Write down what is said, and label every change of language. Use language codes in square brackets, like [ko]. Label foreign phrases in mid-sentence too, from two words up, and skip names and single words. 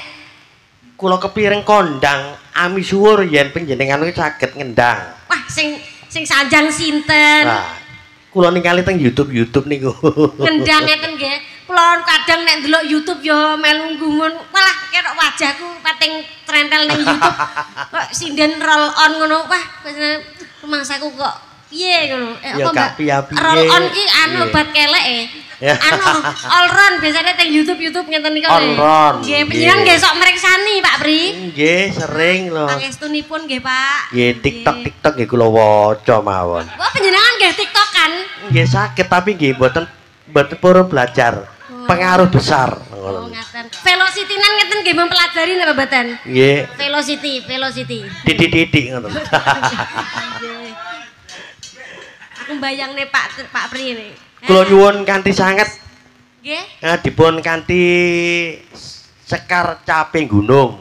[jv] Kula kepireng kondang amisuwur yen panjenengan saged ngendang. Wah, sing sanjang sinten? Nah, kula ningali teng YouTube niku. Ngendang ngeten nggih. Kula kadang nek ndelok YouTube ya melu nggungun. Walah, kerok wajahku pating trentel ning YouTube. Kok sinden [en] roll on [jv] ngono. Wah, rumangsaku kok piye ngono. Ya gak piye-piye. [en] Roll on [jv] ki anu obat kelek Anu [en] all run [jv] biasanya teng YouTube ngeten niku [en] All run. [jv] Nggih, panjenengan nggih sok mriksani Pak Pri. Nggih, sering lho. Pangestunipun nggih, Pak. Nggih, TikTok nggih kula waca mawon. Wah, panjenengan nggih TikTok kan? Nggih saged tapi nggih mboten purun belajar. Pengaruh besar. Oh, ngaten. Velocity-nan ngeten nggih mempelajari napa mboten? Nggih. Velocity. Titik-titik ngoten. Nggih. Aku mbayangne Pak Pri ini. Kula nyuwun kanthi sanget. Nggih. Dipun kanthi sekar caping gunung.